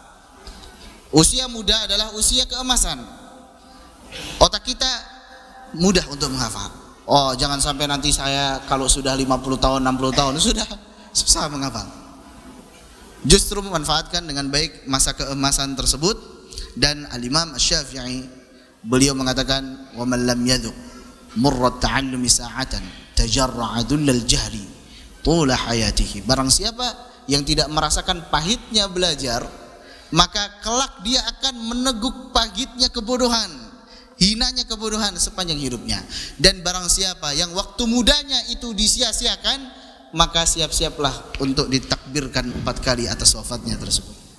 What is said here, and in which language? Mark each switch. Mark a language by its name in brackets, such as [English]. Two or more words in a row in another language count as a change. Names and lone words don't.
[Indonesian] Usia muda adalah usia keemasan. Otak kita mudah untuk menghafal. Jangan sampai nanti saya kalau sudah 50 tahun, 60 tahun sudah susah menghafal. Justru memanfaatkan dengan baik masa keemasan tersebut. Dan Al-Imam Asy-Syafi'i, beliau mengatakan, [Arabic] "ومن لم يذق مر التعلم ساعة تجرع ذل الجهل طول حياته." [Indonesian] Barang siapa yang tidak merasakan pahitnya belajar, maka kelak dia akan meneguk pahitnya kebodohan, hinanya kebodohan sepanjang hidupnya. Dan barang siapa yang waktu mudanya itu disia-siakan, maka siap-siaplah untuk ditakbirkan 4 kali atas wafatnya tersebut.